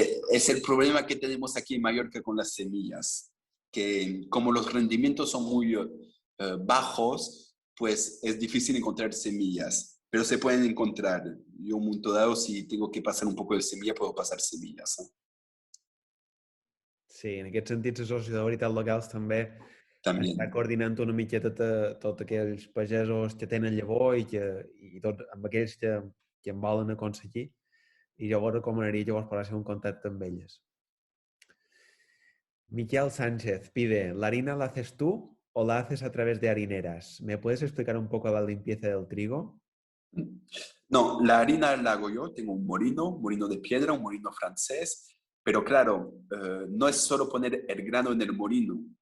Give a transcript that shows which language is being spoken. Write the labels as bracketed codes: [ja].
[es] Es el problema que tenemos aquí en Mallorca con las semillas, que como los rendimientos son muy bajos, pues es difícil encontrar semillas, pero se pueden encontrar. Yo un momento dado, si tengo que pasar un poco de semilla, puedo pasar semillas. [ca] Sí, en aquest sentit, la Societat d'Autoritats Locals també [es] También. [ca] està coordinant una miqueta tots aquells pagesos que tenen llavor i tot, amb aquells que en volen aconseguir. [es] Y yo recomanaría que vos ponerse en contacto [ca] amb elles. [es] Miquel Sánchez pide, ¿la harina la haces tú o la haces a través de harineras? ¿Me puedes explicar un poco la limpieza del trigo? No, la harina la hago yo, tengo un molino de piedra, un molino francés, pero claro, no es solo poner el grano en el molino.